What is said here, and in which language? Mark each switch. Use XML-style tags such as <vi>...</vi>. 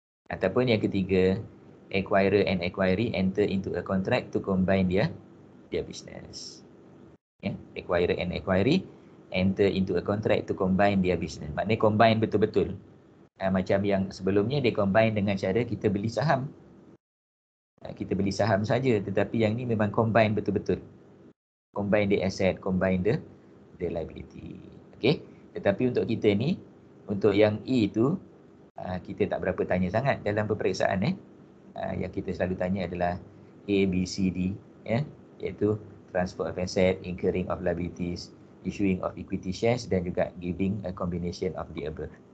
<ms>Ataupun yang ketiga,</ms> <en>acquirer and acquiree enter into a contract to combine their business. Acquirer and acquiree enter into a contract to combine their business.</en> <ms>Maknanya combine betul-betul. Macam yang sebelumnya dia combine dengan cara kita beli saham. Kita beli saham saja, tetapi yang ni memang combine betul-betul.</ms> <en>Combine the asset, combine the liability.</en> <ms>Okay. Tetapi untuk kita ni, untuk yang E tu, kita tak berapa tanya sangat dalam peperiksaan. yang kita selalu tanya adalah A, B, C, D, ya, iaitu</ms> <en>transfer of asset, incurring of liabilities, issuing of equity shares</en> <ms>dan juga</ms> <en>giving a combination of the above.</en>